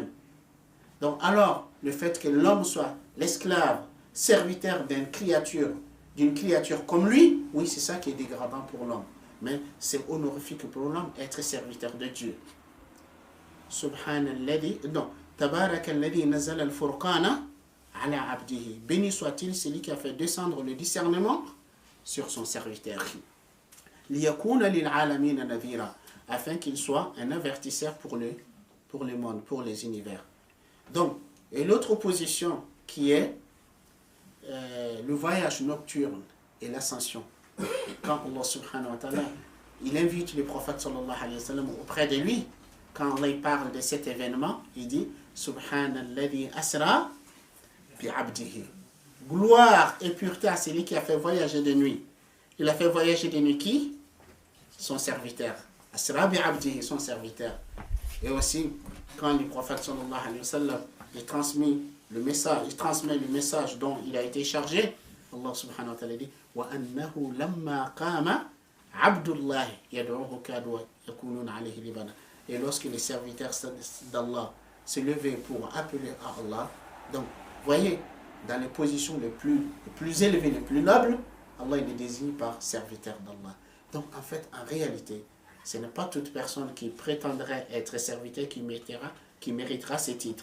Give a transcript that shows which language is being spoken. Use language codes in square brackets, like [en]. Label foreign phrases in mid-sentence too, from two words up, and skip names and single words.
[fr] Donc alors, le fait que l'homme soit l'esclave, serviteur d'une créature comme lui, oui, c'est ça qui est dégradant pour l'homme. Mais c'est honorifique pour l'homme être serviteur de Dieu. Subhanalladhi, non, [ar] تبارك الذي نزل الفرقان على عبده. [fr] Béni soit-il celui qui a fait descendre le discernement sur son serviteur. [ar] ليكون للعالمين نذيرا, [fr] afin qu'il soit un avertisseur pour le monde, pour les univers. Donc, et l'autre opposition qui est le voyage nocturne et l'ascension. Quand Allah [ar] سبحانه وتعالى, [fr] il invite le prophète [ar] صلى الله عليه وسلم [fr] auprès de lui, quand Allah parle de cet événement, il dit [ar] سبحان الذي أسرى بعبده. [fr] Gloire et pureté à celui qui a fait voyager de nuit. Il a fait voyager de nuit qui? Son serviteur. [ar] أسرى بعبده, [fr] son serviteur. Et aussi, quand le prophète [ar] صلى الله عليه وسلم [fr] il transmet le message dont il a été chargé, [ar] Allah سبحانه وتعالى dit وأنه لما قام عبد الله يدعوه كادوا يكونون عليه لبدا. [fr] Et lorsque les serviteurs d'Allah se levaient pour appeler à Allah, donc voyez, dans les positions les plus élevées, les plus nobles, Allah il les désigne par serviteur d'Allah. Donc en fait, en réalité, ce n'est pas toute personne qui prétendrait être serviteur qui méritera ces titres.